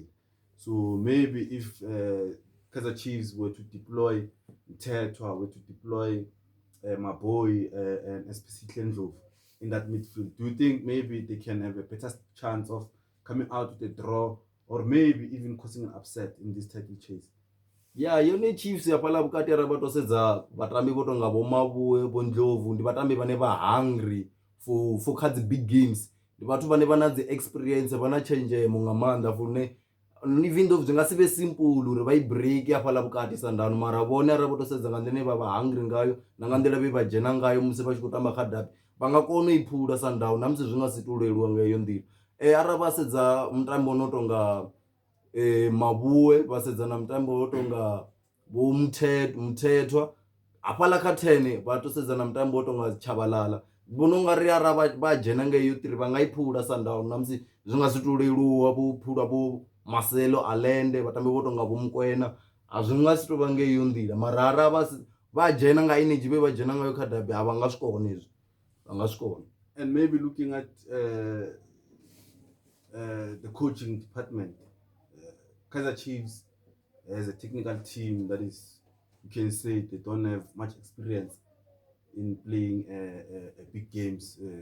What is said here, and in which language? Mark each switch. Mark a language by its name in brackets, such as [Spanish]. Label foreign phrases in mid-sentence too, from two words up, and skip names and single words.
[English] So maybe if Kaizer Chiefs were to deploy Mthethwa, were to deploy my boy and especially Ndlovu in that midfield, do you think maybe they can have a better chance of coming out with a draw or maybe even causing an upset in this title chase? Yeah, [Venda] yone Chiefs ya phala vukati ara vatosedza vatambi vo tonga vo Mavuwe, vo Ndlovu, ndi vatambi vane va [English] hungry for [Venda] kha [English] big games. [Venda] Ndi vathu vane vana dzi experience, vana changemo nga manda for ne, [English] even though [Venda] byi nga sive simple uri va break ya phala vukati Sundown, mara vone ara vatosedza nga ndene va hungry ngayo na nga ndela ve va jena ngayo musi va xi tamba kha derby, va nga kona u phula Sundown na musi zwi nga si tuleliwa nga hiyo ndila. Ara va sedza mutambo no tonga Mavuwe, vasedza na mutambo wo tonga vo Mthethwa, aphala kha 10 vatosedza na mutambo wo tonga Chabalala. Vono nga ri ara va jena nga hiyo 3 va nga iphula Sundown na musi zwi nga si tuleliwa vo phula vo Marcelo Allende, vatambi vo tonga vo Mokoena, a zwi nga si to va nga hiyo ndila, mara ara va jena nga energy ve va jena ngayo kha derby, a va nga swi kona hezwi, va nga swi kona. [English] And maybe looking at the coaching department, Kaizer Chiefs as a technical team that is, you can say they don't have much experience in playing big games.